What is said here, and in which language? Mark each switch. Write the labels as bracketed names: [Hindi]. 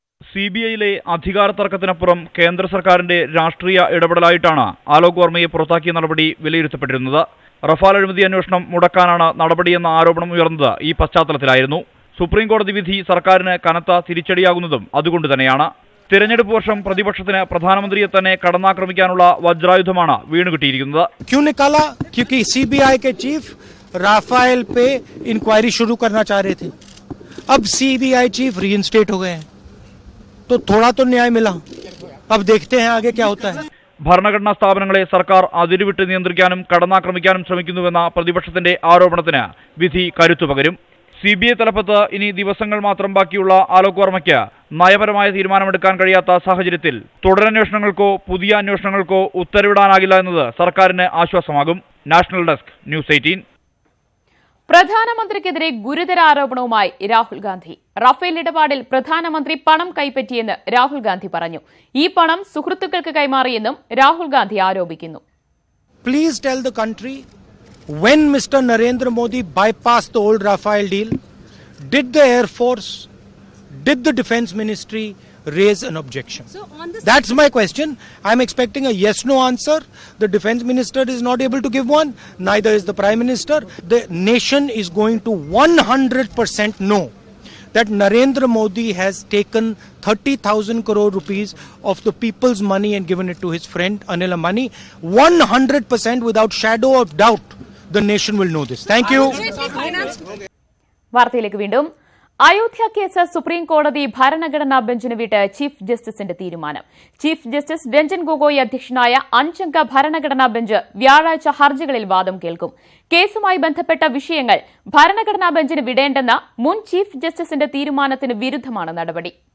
[Malayalam] CBIയിലെ അധികാര തർക്കത്തിനപ്പുറം കേന്ദ്ര സർക്കാരിന്റെ രാഷ്ട്രീയ ഇടപെടലായിട്ടാണ് അലോക് വർമ്മയെ പുറത്താക്കിയ നടപടി വിലയിരുത്തപ്പെട്ടിരുന്നത്. റഫാൽ അഴിമതി അന്വേഷണം മുടക്കാനാണ് നടപടിയെന്ന ആരോപണം ഉയർന്നത് ഈ പശ്ചാത്തലത്തിലായിരുന്നു. സുപ്രീം കോടതി വിധി സർക്കാരിന് കനത്ത തിരിച്ചടിയാകുന്നതും അതുകൊണ്ട് തന്നെയാണ്. തിരഞ്ഞെടുപ്പ് വർഷം പ്രതിപക്ഷത്തിന് പ്രധാനമന്ത്രിയെ തന്നെ കടന്നാക്രമിക്കാനുള്ള വജ്രായുധമാണ് വീണുകിട്ടിയിരിക്കുന്നത്. [Hindi] क्यों निकाला? क्योंकि CBI के चीफ राफेल पे इंक्वायरी शुरू करना चाह रहे थे. अब CBI चीफ रीइंस्टेट हो गए हैं, तो थोड़ा तो न्याय मिला. अब देखते हैं आगे क्या होता है. [Malayalam] ഭരണഘടനാ സ്ഥാപനങ്ങളെ സർക്കാർ അതിരുവിട്ട് നിയന്ത്രിക്കാനും കടന്നാക്രമിക്കാനും ശ്രമിക്കുന്നുവെന്ന പ്രതിപക്ഷത്തിന്റെ ആരോപണത്തിന് വിധി കരുത്തുപകരും. CBI തലപ്പത്ത് ഇനി ദിവസങ്ങൾ മാത്രം ബാക്കിയുള്ള അലോക് വർമ്മയ്ക്ക് നയപരമായ തീരുമാനമെടുക്കാൻ കഴിയാത്ത സാഹചര്യത്തിൽ തുടരന്വേഷണങ്ങൾക്കോ പുതിയ അന്വേഷണങ്ങൾക്കോ ഉത്തരവിടാനാകില്ല എന്നത് സർക്കാരിന് ആശ്വാസമാകും. National desk, news 18. പ്രധാനമന്ത്രിക്കെതിരെ ഗുരുതര ആരോപണവുമായി രാഹുൽ ഗാന്ധി. റഫേൽ ഇടപാടിൽ പ്രധാനമന്ത്രി പണം കൈപ്പറ്റിയെന്ന് രാഹുൽ ഗാന്ധി പറഞ്ഞു. ഈ പണം സുഹൃത്തുക്കൾക്ക് കൈമാറിയെന്നും രാഹുൽ ഗാന്ധി ആരോപിക്കുന്നു. [English] Please tell the country when Mr. Narendra Modi bypassed the old Rafale deal, did the Air Force, did the Defence Ministry raise an objection? That's my question. I'm expecting a yes-no answer. The Defence Minister is not able to give one. Neither is the Prime Minister. The nation is going to 100% know that Narendra Modi has taken 30,000 crore rupees of the people's money and given it to his friend Anil Ambani. 100% without shadow of doubt, the nation will know this. Thank you. [Malayalam] വാർത്തയിലേക്ക് വീണ്ടും. Ayodhya case supreme കോടതി ഭരണഘടനാ ബെഞ്ചിന് വിട്ട് chief ജസ്റ്റിസിന്റെ തീരുമാനം. Chief justice Ranjan Gogoi അധ്യക്ഷനായ 5-അംഗ ഭരണഘടനാ bench വ്യാഴാഴ്ച ഹർജികളിൽ വാദം കേൾക്കും. കേസുമായി ബന്ധപ്പെട്ട വിഷയങ്ങൾ ഭരണഘടനാ ബെഞ്ചിന് വിടേണ്ടെന്ന മുൻ ചീഫ് ജസ്റ്റിസിന്റെ തീരുമാനത്തിന് വിരുദ്ധമാണ് നടപടി.